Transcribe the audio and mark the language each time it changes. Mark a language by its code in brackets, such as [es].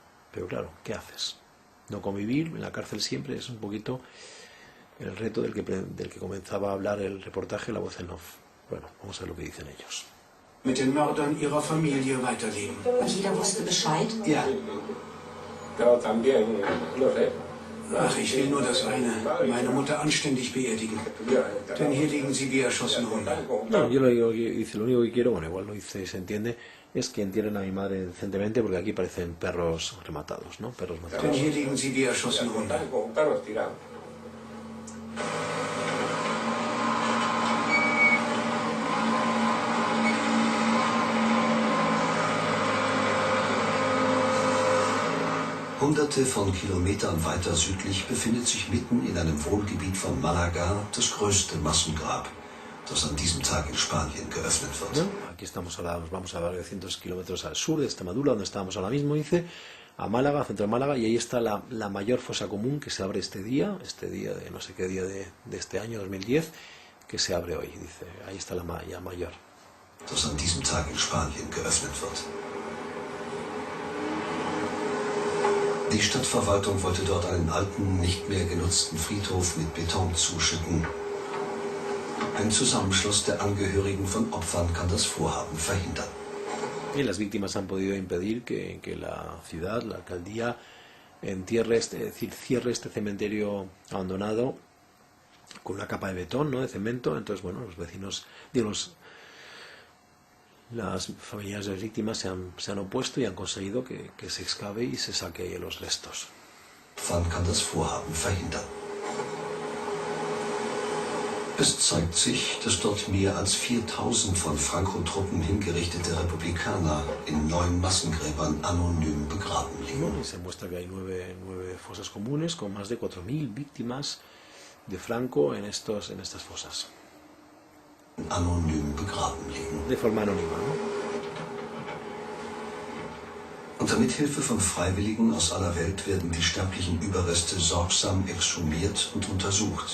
[es] Pero claro, ¿qué haces? No convivir en la cárcel siempre es un poquito el reto del que comenzaba a hablar el reportaje, la voz en off. Bueno, vamos a ver lo que dicen ellos. [de] Mit den Mördern ihrer Familie weiterleben. Und jeder wusste Bescheid? Ja. [es] Pero también, no sé. [de] Ach, ich will nur das eine, meine Mutter anständig beerdigen. Denn hier liegen sie wie erschossene Hunde. [es] No, yo lo único que quiero, bueno, igual no dice, se entiende, es que entierren a mi madre decentemente, porque aquí parecen perros rematados, ¿no? Perros [de] Denn [es] matados. [de] hier liegen sie wie erschossene Hunde. [es] Con perros tirados. [de] Hunderte von Kilometern weiter südlich befindet sich mitten in einem Wohngebiet von Malaga das größte Massengrab, das an diesem Tag in Spanien geöffnet wird. [es] ¿No? Aquí estamos ahora, nos vamos a varios cientos kilómetros al sur de Extremadura, donde estábamos ahora mismo, dice, a Málaga, centro de Málaga, y ahí está la mayor fosa común que se abre este día de no sé qué día de este año, 2010, que se abre hoy, dice, ahí está la mayor. [de] Das an diesem Tag in Spanien geöffnet wird. Die Stadtverwaltung wollte dort einen alten, nicht mehr genutzten Friedhof mit Beton zuschütten. Ein Zusammenschluss der Angehörigen von Opfern kann das Vorhaben verhindern. [es] Y las víctimas han podido impedir que la ciudad, la alcaldía, cierre este cementerio abandonado con una capa de betón, ¿no? De cemento. Entonces, bueno, los vecinos, las familiares de las víctimas se han opuesto y han conseguido que se excave y se saque los restos. [de] Pfand kann das Vorhaben verhindern. Es zeigt sich, dass dort mehr als 4000 von Franco-Truppen hingerichtete Republikaner in 9 Massengräbern anonym begraben liegen. [es] Y se muestra que hay nueve fosas comunes con más de 4000 víctimas de Franco en estas fosas. [de] Anonym begraben liegen. [es] De forma anónima, ¿no? [de] Unter Mithilfe von Freiwilligen aus aller Welt werden die sterblichen Überreste sorgsam exhumiert und untersucht.